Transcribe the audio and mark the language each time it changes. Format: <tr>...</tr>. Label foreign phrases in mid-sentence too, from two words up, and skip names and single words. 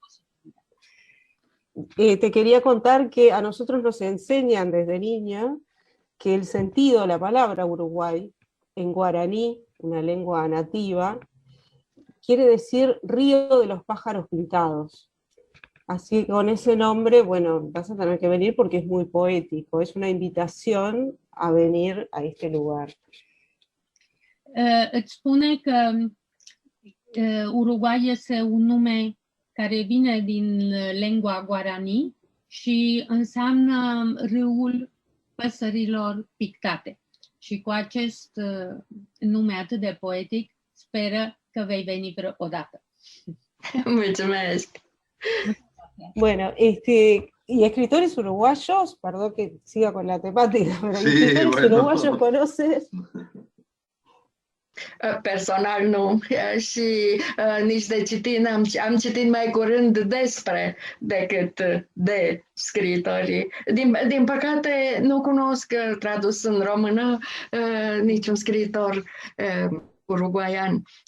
<es>Te quería contar que a nosotros nos enseñan desde niña que el sentido de la palabra Uruguay, en guaraní, una lengua nativa, quiere decir río de los pájaros pintados. Así que con ese nombre, bueno, vas a tener que venir porque es muy poético, es una invitación a venir a este lugar.</es> <ro>Îți spune că Uruguay este un nume care vine din lingua guarani și înseamnă râul păsărilor pictate. Și cu acest nume atât de poetic, speră că vei veni odată. Mulțumesc!</ro> <es>Bueno, y escritores uruguayos, perdón que siga con la temática, pero sí, escritores bueno. uruguayos conoces.</es> <ro>Personal nu și nici de citit am citit mai curând despre decât de scriitorii. Din păcate nu cunosc tradus în română niciun scriitor uruguaian.</ro>